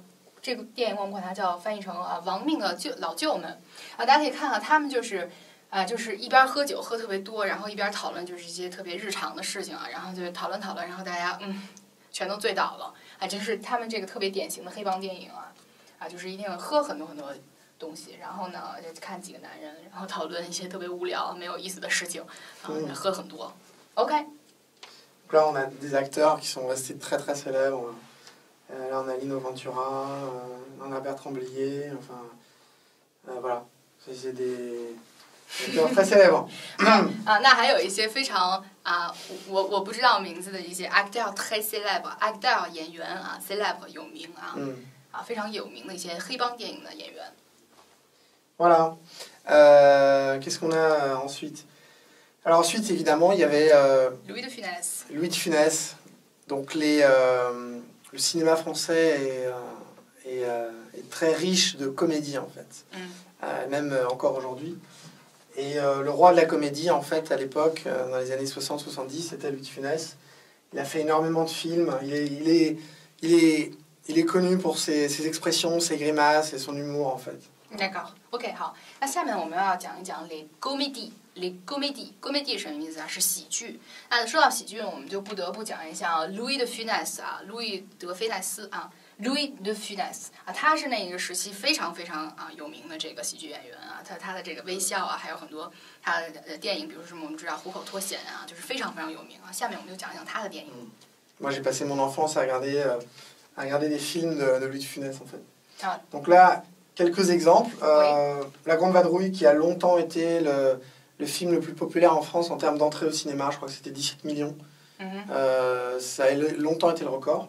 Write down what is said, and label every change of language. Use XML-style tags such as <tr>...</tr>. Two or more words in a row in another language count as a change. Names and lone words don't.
<zh>这个电影我们管它叫翻译成亡命的老舅们大家可以看他们就是一边喝酒喝特别多，然后一边讨论就是一些特别日常的事情然后就讨论，然后大家全都醉倒了就是他们这个特别典型的黑帮电影就是一定要喝很多很多东西，然后呢就看几个男人，然后讨论一些特别无聊没有意思的事情喝很多。OK。</zh> <fr>Là on a des acteurs qui sont restés très très célèbres. Là, on a Lino Ventura, on a Bertrand Blier, enfin, voilà, c'est des acteurs très célèbres.</fr> <zh>那还有一些非常我不知道名字的一些</zh> <fr>acteurs très célèbres，</fr> <zh>acteurs 演员célèbres 有名非常有名的一些黑帮电影的演员。</zh> <fr>Voilà. Qu'est-ce qu'on a ensuite? Alors ensuite, évidemment, il y avait Louis de Funès. Donc le cinéma français est très riche de comédie en fait, même encore aujourd'hui. Et le roi de la comédie en fait à l'époque, dans les années 60-70, c'était Louis de Funès. Il a fait énormément de films. Il est connu pour ses expressions, ses grimaces et son humour en fait.</fr> <zh>D'accord，OK， 好，那下面我们要讲一讲</zh> <fr>les comédies。 les comédies</fr> <zh>什么意思啊？是喜剧。那说到喜剧，我们就不得不讲一下 Louis de Funès 啊，路易德菲奈斯啊 ，Louis de Funès 啊，他是那一个时期非常非常有名的这个喜剧演员啊，他的这个微笑啊，还有很多他的电影，比如说我们知道《虎口脱险》啊，就是非常非常有名啊。下面我们就讲一讲他的电影。</zh> <fr>Moi, j'ai passé mon enfance à regarder des films de Louis de Funès en fait. Ah. Donc là. Quelques exemples. Oui. La Grande Vadrouille, qui a longtemps été le film le plus populaire en France en termes d'entrée au cinéma, je crois que c'était 17 millions. Ça a longtemps été le record.</fr>